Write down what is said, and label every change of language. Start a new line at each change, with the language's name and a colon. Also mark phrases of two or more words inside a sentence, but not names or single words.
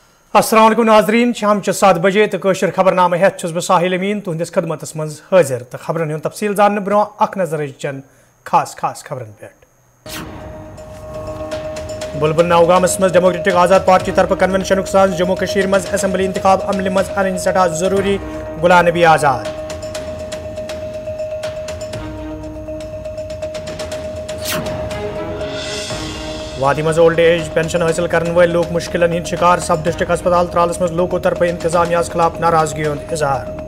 Arabic: السلام عليكم
Kashmiri: नाज़रीन, शाम 7 बजे तो कशर खबरनामा हेत छुस बह साहिल अमीन तुहंदिस खदमतस मज हाजिर तो खबरन हुंद तफसील जानने ब्रो अख नजर चन खास खबरन पे। बुलबुल नौगामस मज डेमोक्रेटिक आज़ाद पार्टी तरफ कन्वेंशन साज जम्मू कश्मीर मज असम्बली इंतखाब अमल मज अन सटा जरूरी गुलाम नबी आज़ाद। वादी मज
English: old age pension
Kashmiri: हासिल करने वाले लोग मुश्किलन हिंद शिकार
English: sub district
Kashmiri: अस्पताल त्रालस मज लोगों तरफ इंतजामिया खिलाफ नाराजगी हुंद इजहार।